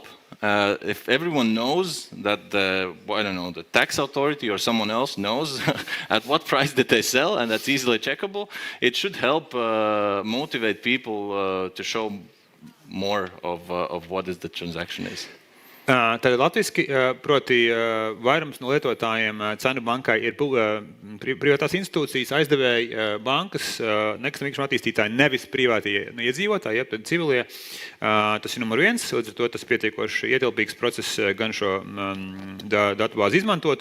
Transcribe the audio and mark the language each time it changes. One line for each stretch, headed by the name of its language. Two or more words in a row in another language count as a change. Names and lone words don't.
English: If everyone knows that the tax authority or someone else knows at what price did they sell, and that's easily checkable, it should help motivate people to show more of what is the transaction is.
Latvian: Tad latviski, proti vairums no lietotājiem cenu bankai ir privātās institūcijas, aizdevēji bankas, nekustamīguma attīstītāji, nevis privātie iedzīvotāji, tad civilie. Tas ir numur viens, līdz ar to tas pietiekoši ietilpīgs process gan šo datubāzi izmantot.